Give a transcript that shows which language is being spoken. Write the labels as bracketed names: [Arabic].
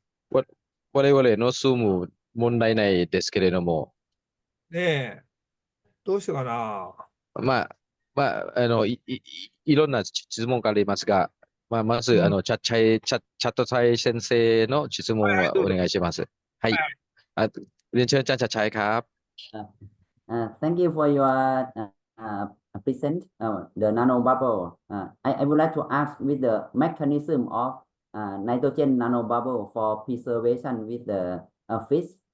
[Japanese] 我々の住む問題ないですけれども、ねえ、どうしようかな。まあ、いろんな質問がありますが、まず、チャットチャイ先生の質問をお願いします。はい。 [Thai] เรียนเชิญอาจารย์ชัดชัยครับ [English] Thank you for your present the nano bubble. I would like to ask with the mechanism of nitrogen nano bubble for preservation with the fish.